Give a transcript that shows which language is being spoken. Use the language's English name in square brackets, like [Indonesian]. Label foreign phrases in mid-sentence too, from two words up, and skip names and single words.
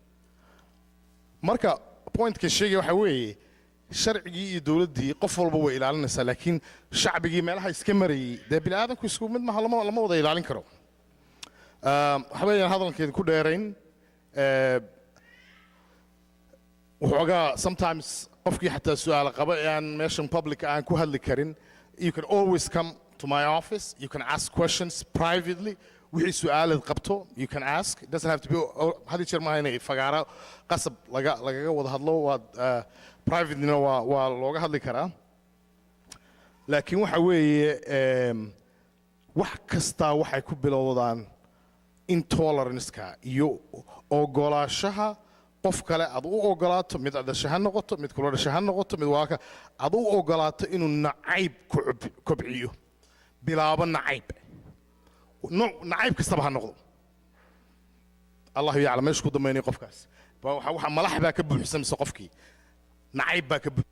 [Somali] marka point-ka sheegay waxa weeye sharcigii iyo dawladdii qof walba way ilaalinaysaa laakiin shacbigii meelaha iska marayay dee bini'aadanku isku mid maaha lama wada ilaalin karo waxa weeyaan hadalkeeda ku dheerayn waxoogaa sometimes qofkii xataa su'aalo qaba ee aan meeshan public aan ku hadli karin [English] you can always come to my office you can ask questions privately [Somali] wixii su'aalaad qabto [English] you can ask it doesn't have to be [Somali] hadii jeer maaha inay fagaara qasab lagaga wada hadlo waad privatelyna waa looga hadli karaa laakiin waxa weeye wax kastaa waxay ku bilowdaan intolerance-ka iyo ogolaashaha qof kale aad u ogolaato mid adasha ha noqoto mid kula dhasha ha noqoto mid waaka aad u ogolaato inuu nacayb kobciyo bilaabo nacayb nacayb kastaba ha noqdo allahu yaclam meesha ku dambeynay qofkaas waxa malax baa ka buuxsan mise qofkii nacayb baa ka